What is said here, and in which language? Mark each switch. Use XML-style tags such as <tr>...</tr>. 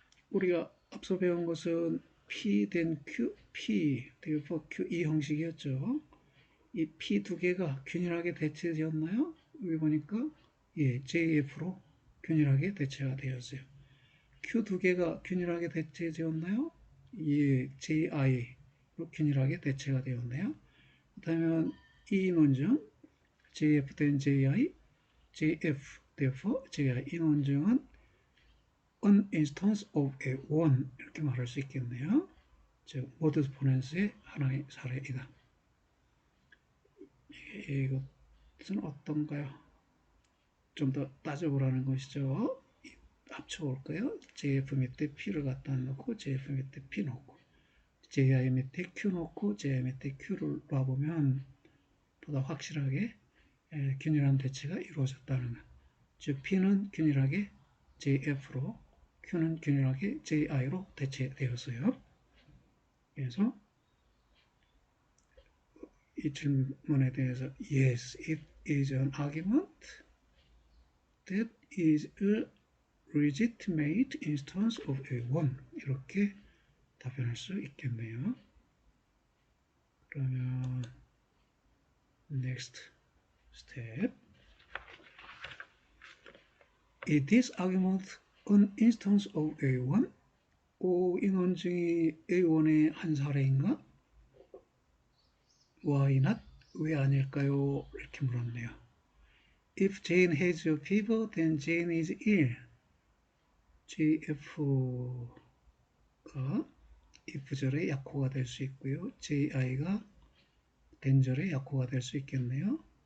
<ko>우리가 앞서 배운 것은 P then Q, P, therefore Q 이 형식이었죠. 이 P 두 개가 균일하게 대체되었나요? 여기 보니까 예, JF로 균일하게 대체가 되었어요. Q 두 개가 균일하게 대체되었나요? 예, JI로 균일하게 대체가 되었네요. 그렇다면 이 논증 JF then JI, JF therefore JI, 이 논증은</ko> <en>an instance of A1</en> <ko>이렇게 말할 수 있겠네요. 즉 모두스 포넨스의 하나의 사례이다. 이것은 어떤가요? 좀 더 따져보라는 것이죠. 합쳐볼까요? JF 밑에 P를 갖다 놓고 JF 밑에 P 놓고 JI 밑에 Q 놓고 JI 밑에 Q를 놔보면 보다 확실하게 균일한 대체가 이루어졌다는 것. 즉 P는 균일하게 JF로, Q는 균일하게 JI로 대체되었어요. 그래서 이 질문에 대해서</ko> <en>Yes, it is an argument that is a legitimate instance of A1</en> <ko>이렇게 답변할 수 있겠네요. 그러면</ko> <en>next step. Is this argument an instance of A1?</en> <ko>이 논증이 A1의 한 사례인가?</ko> <en>Why not?</en> <ko>왜 아닐까요? 이렇게 물었네요.</ko> <en>If Jane has a fever, then Jane is ill.</en> <ko>JF가 if절의 약호가 될 수 있고요. JI가 then절의 약호가 될 수 있겠네요.</ko>